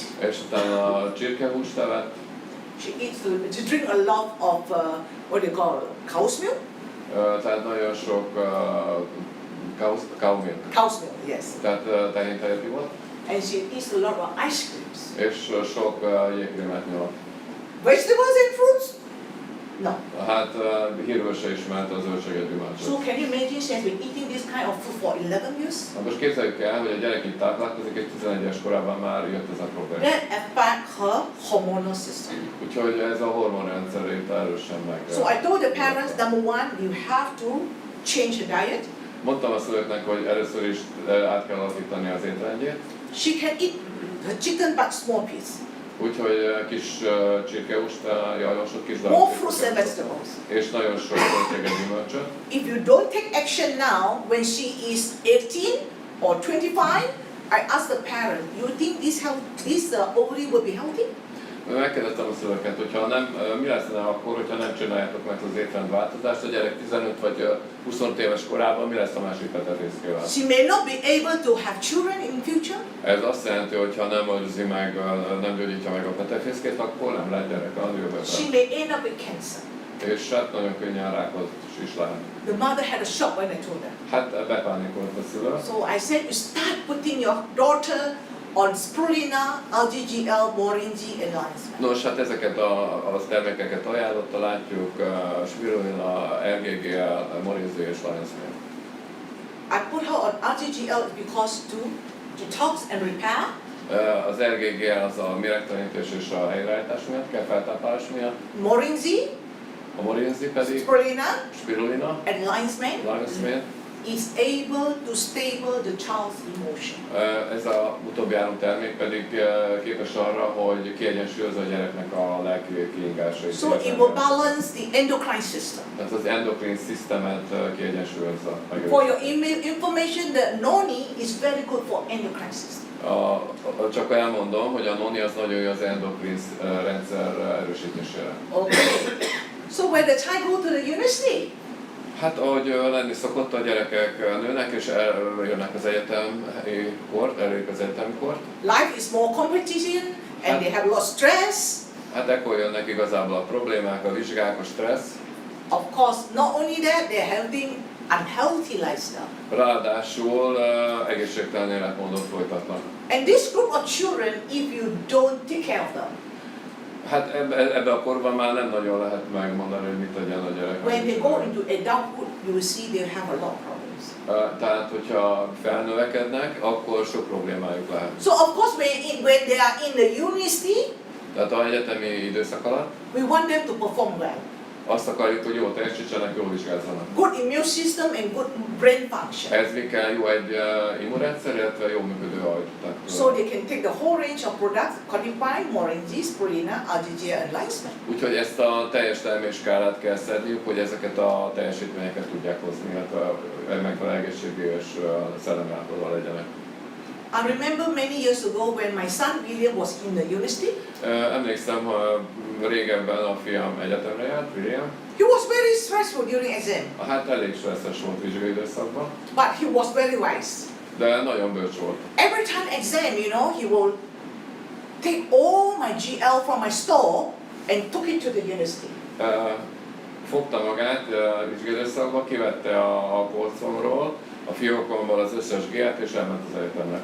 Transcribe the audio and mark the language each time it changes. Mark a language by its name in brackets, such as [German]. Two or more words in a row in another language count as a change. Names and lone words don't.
[Hungarian] És utána a csirkehúst evett. [English] She eats to drink a lot of what they call cow's milk. [Hungarian] Tehát nagyon sok [English] cow milk. Cow's milk, yes. [Hungarian] Tehát tehéntejet ivott. [English] And she eats a lot of ice creams. [Hungarian] És sok jégkrémet nyalt. [English] Vegetables and fruits? No. [Hungarian] Hát hírül se ismert a zöldséget, gyümölcsöt. [English] So can you imagine she has been eating this kind of food for 11 years? [Hungarian] Na most képzeljük el, hogy a gyerek itt táplálkozik, és 11 éves korában már jött ez a probléma. [English] That affect her hormonal system. [Hungarian] Úgyhogy ez a hormonrendszerét erősen meg. [English] So I told the parents, number one, you have to change the diet. [Hungarian] Mondtam a szülőknek, hogy először is át kell alakítani az étrendjét. [English] She can eat the chicken but small piece. [Hungarian] Úgyhogy kis csirkehúst javasolt, kis darab. [English] More fruits and vegetables. [Hungarian] És nagyon sok zöldséget, gyümölcsöt. [English] If you don't take action now, when she is 18 or 25, I ask the parent, you think this ovary will be healthy? [Hungarian] Megkérdeztem a szülőket, hogyha mi lesz akkor, hogyha nem csináljátok meg az étrendváltozást, a gyerek 15 vagy 25 éves korában, mi lesz a másik petefészkével? [English] She may not be able to have children in future. [Hungarian] Ez azt jelenti, hogy ha nem őrzi meg, nem gyógyítja meg a petefészkét, akkor nem lehet gyerek a jövőben. [English] She may end up with cancer. [Hungarian] És hát nagyon könnyen rákot is lehet. [English] The mother had a shock when I told her. [Hungarian] Hát bepánikolt a szülő. [English] So I said, you start putting your daughter on spirulina, LGGL, moringi and lion's mane. [Hungarian] Nos, hát ezeket a termékeket ajánlotta, látjuk, spirulina, LGGL, moringi és lion's mane. [English] I put her on LGGL because to detox and repair. [Hungarian] Az LGGL az a méregtelenítés és a helyreállítás miatt, kell feltáplálás miatt. Moringi, a moringi pedig spirulina [English] and lion's mane. Is able to stable the child's emotion. [Hungarian] Ez a utóbbi három termék pedig képes arra, hogy kiegyensúlyozza a gyereknek a lelki kiingásait. [English] So it will balance the endocrine system. [Hungarian] Tehát az endokrin szisztemet kiegyensúlyozza. [English] For your information, the noni is very good for endocrine system. [Hungarian] Csak elmondom, hogy a noni az nagyon jó az endokrin rendszer erősítésére. [English] Okay. So when the child go to the university, [Hungarian] hát ahogy lenni szokott, a gyerekek nőnek és eljönnek az egyetemi kort, elérik az egyetemi kort. [English] Life is more competition and they have a lot of stress. [Hungarian] Hát ekkor jönnek igazából a problémák, a vizsgák, a stressz. [English] Of course, not only that, they're having unhealthy lifestyle. [Hungarian] Ráadásul egészségtelen életmódot folytatnak. [English] And this group of children, if you don't take care of them, [Hungarian] hát ebbe a korban már nem nagyon lehet megmondani, hogy mit tegyen a gyerek. [English] When they go into adulthood, you will see they have a lot of problems. [Hungarian] Tehát, hogyha felnövekednek, akkor sok problémájuk lehet. [English] So of course, when they are in the university, [Hungarian] tehát az egyetemi időszak alatt, [English] we want them to perform well. [Hungarian] Azt akarjuk, hogy jól teljesítsenek, jól vizsgázzanak. [English] Good immune system and good brain function. [Hungarian] Ez mi kell? Jó egy immunrendszer, illetve jó működő agy. [English] So they can take the whole range of products, codify, moringi, spirulina, algae, and lysine. [Hungarian] Úgyhogy ezt a teljes terméskálát kell szedniük, hogy ezeket a teljesítményeket tudják hozni, illetve megfelelő egészségű és szellemi állapotban legyenek. [English] I remember many years ago when my son William was in the university. [Hungarian] Emlékszem, régebben a fiam egyetemre járt, William. [English] He was very stressful during exam. [Hungarian] Hát elég stresszes volt vizsgai időszakban, [English] But he was very wise. [Hungarian] de nagyon bölcs volt. [English] Every time exam, you know, he will take all my GL from my store and took it to the university. [Hungarian] Fogta magát vizsgai időszakban, kivette a polcomról, a fiókomból az összes G-t és elment az egyetemre.